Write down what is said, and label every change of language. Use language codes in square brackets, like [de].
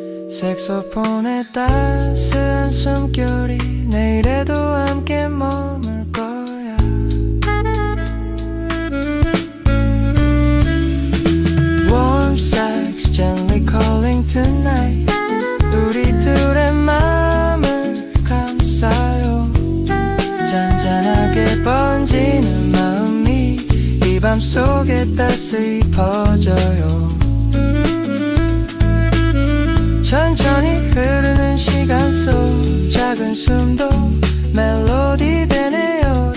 [ko] 색소폰의 따스한 숨결이 내일에도 함께 머물 거야. [en] Warm sex gently calling tonight. [ko] 우리 둘의 마음을 감싸요. 잔잔하게 번지는 마음이 이 밤 속에 따스히 퍼져요. 천천히 흐르는 시간 속 작은 숨도 멜로디 되네요.